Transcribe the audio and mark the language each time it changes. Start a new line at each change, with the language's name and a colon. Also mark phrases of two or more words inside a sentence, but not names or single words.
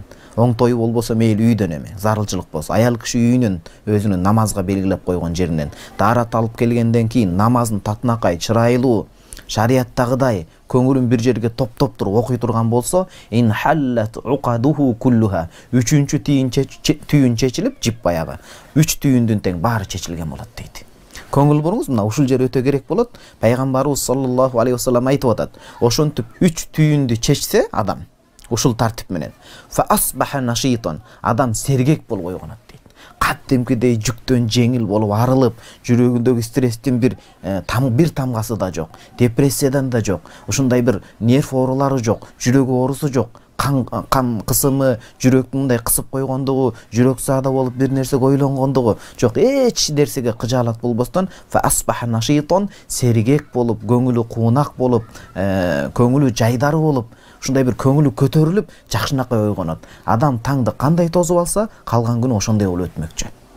Kyrgyz: Оңтойу болбосо мейли үйдөн эми, зарылчылык болсо, аял киши үйүнүн өзүнүн намазга белгилеп койгон жеринен даарат алып келгенден кийин намазын татынакай, чырайлуу, шарияттагыдай көңүлүн бир жерге топтоп туруп окуй турган болсо,
Arabic: انحلت عقده كلها.
Kyrgyz: Үчүнчү түйүн чечилип, жип баягы 3 түйүндүн тең баары чечилген болот дейт. көңүл буруңуз, мына ушул жер өтө керек болот. Пайгамбарыбыз
Arabic: صلى الله عليه وسلم
Kyrgyz: айтып атат. Ошентип 3 түйүндү чечсе адам ушул тартип менен
Arabic: فأصبح نشيطا,
Kyrgyz: адам сергек болуп ойгонот дейт. Каттимкидей жүктөн жеңил болуп арылып, жүрөгүндөгү стресстин бир тамгасы да жок, депрессиядан да жок, ушундай бир нерв оорулары жок, жүрөк оорусу жок, кан кысымы, жүрөктүн мындай кысып койгондугу, жүрөк саада болуп бир нерсеге ойлонгондугу жок, эч нерсеге кыжаалат болбостон
Arabic: فأصبح نشيطا,
Kyrgyz: сергек болуп, көңүлү куунак болуп, көңүлү жайдары болуп, ушундай бир көңүлү көтөрүлүп, жакшынакай ойгонот. Адам таңды кандай тосуп алса, калган күнү ошондой болуп өтмөкчү.